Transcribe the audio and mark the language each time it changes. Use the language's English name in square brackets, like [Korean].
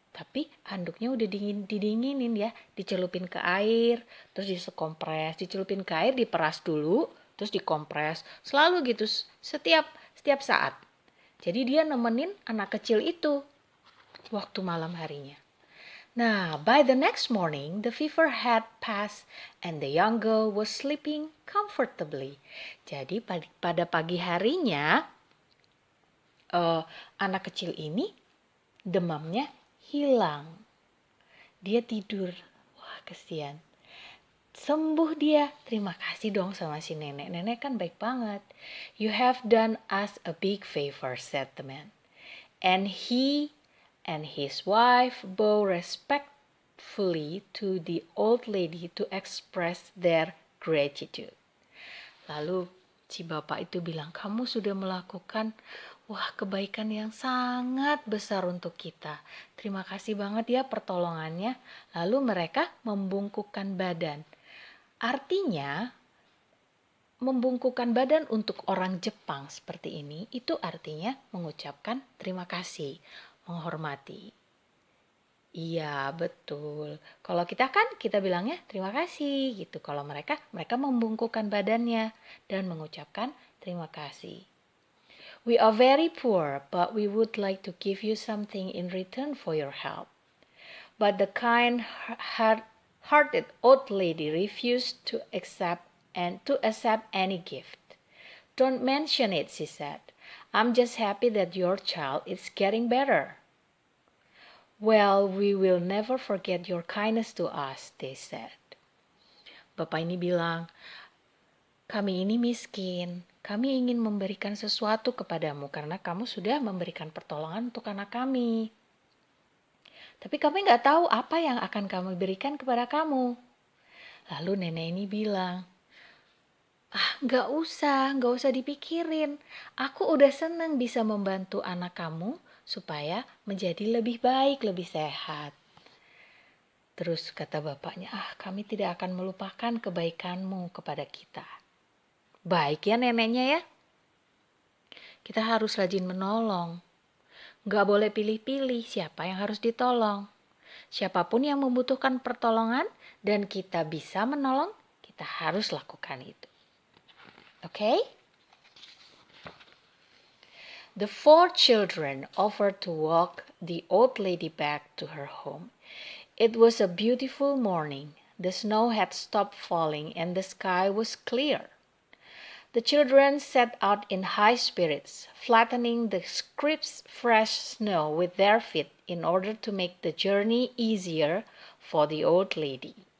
[Indonesian] Tapi handuknya udah didinginin ya. Dicelupin ke air, terus dikompres. Dicelupin ke air, diperas dulu, terus dikompres. Selalu gitu setiap saat. Jadi dia nemenin anak kecil itu waktu malam harinya. [English] Nah, by the next morning, the fever had passed and the young girl was sleeping comfortably. [Indonesian] Jadi pada pagi harinya, anak kecil ini demamnya hilang. Dia tidur. Wah, kesian. Sembuh dia. Terima kasih dong sama si nenek. Nenek kan baik banget. [English] You have done us a big favor, said the man. And he and his wife bow respectfully to the old lady to express their gratitude. [Indonesian] Lalu si bapak itu bilang, kamu sudah melakukan kebaikan yang sangat besar untuk kita. Terima kasih banget ya pertolongannya. Lalu mereka membungkukkan badan. Artinya, membungkukkan badan untuk orang Jepang seperti ini, itu artinya mengucapkan terima kasih, menghormati. Iya, betul. Kalau kita bilangnya terima kasih gitu. Kalau mereka membungkukkan badannya dan mengucapkan terima kasih. [English] We are very poor, but we would like to give you something in return for your help. But the kind-hearted old lady refused to accept any gift. Don't mention it, she said. I'm just happy that your child is getting better. Well, we will never forget your kindness to us, they said. [Indonesian] Bapak ini bilang, kami ini miskin. Kami ingin memberikan sesuatu kepadamu karena kamu sudah memberikan pertolongan untuk anak kami. Tapi kami nggak tahu apa yang akan kami berikan kepada kamu. Lalu nenek ini bilang, nggak usah dipikirin. Aku udah seneng bisa membantu anak kamu supaya menjadi lebih baik, lebih sehat. Terus kata bapaknya, kami tidak akan melupakan kebaikanmu kepada kita. Baik ya neneknya ya. Kita harus rajin menolong. Nggak boleh pilih-pilih siapa yang harus ditolong. Siapapun yang membutuhkan pertolongan dan kita bisa menolong, kita harus lakukan itu. [English] Okay? The 4 children offered to walk the old lady back to her home. It was a beautiful morning. The snow had stopped falling and the sky was clear. The children set out in high spirits, flattening the crisp, fresh snow with their feet in order to make the journey easier for the old lady.